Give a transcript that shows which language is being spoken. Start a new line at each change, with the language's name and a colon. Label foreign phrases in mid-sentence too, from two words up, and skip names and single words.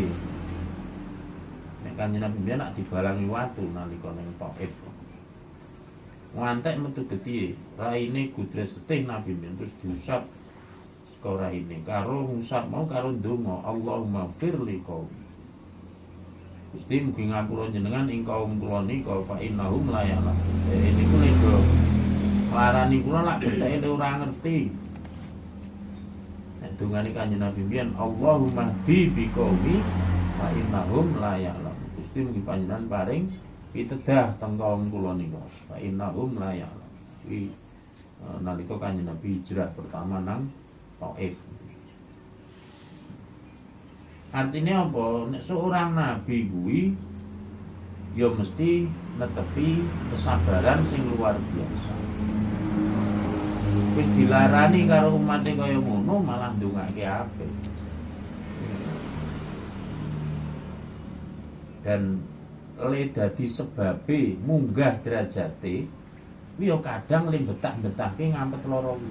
Javanese: Nek Kanjeng Nabi biyen nak dibalangi watu nalika ning Thaif. Ngantek metu gedhe, raine gudres getih Nabi biyen terus diusap saka raine. Karo ngusap mau karo ndonga,
Arabic: اللهم اغفر لقومي.
Javanese: Gusti mugi ngapura jenengan ing kaum kula nika
Arabic: فإنهم لا يعلمون.
Javanese: Niku lho larani kula lak beteke ora ngerti. Nek dongane Kanjeng Nabi biyen
Arabic: اللهم بقومي فإنهم لا يعلمون.
Javanese: Gusti mugi panjenengan paring pitedah teng kaum kula nika.
Arabic: فإنهم لا يعلمون.
Javanese: Iki nalika Kanjeng Nabi hijrah pertama nang Thaif. Artinya apa? Nek
Indonesian: seorang nabi
Javanese: kuwi ya mesti netepi kesabaran sing
Indonesian: luar biasa.
Javanese: Wis dilarani karo umate kaya ngono malah ndongake apik. Dan le dadi sebabe munggah derajate kuwi ya kadang le betah-betahke ngampet lara kuwi.